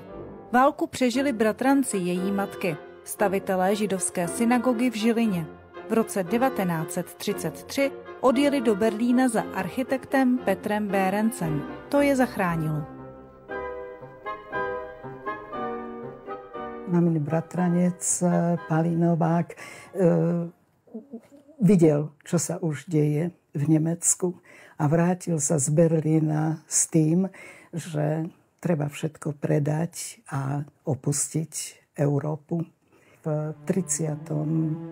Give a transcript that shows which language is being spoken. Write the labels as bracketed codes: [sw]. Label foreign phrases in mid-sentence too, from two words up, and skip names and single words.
[cs] Válku přežili bratranci její matky, stavitelé židovské synagogy v Žilině. V roce 1933 odjeli do Berlína za architektem Petrem Bérencem. To je zachránilo. [sk] Mamin bratranec Pali Novák videl, čo sa už deje v Nemecku a vrátil sa z Berlína s tým, že treba všetko predať a opustiť Európu. V 35.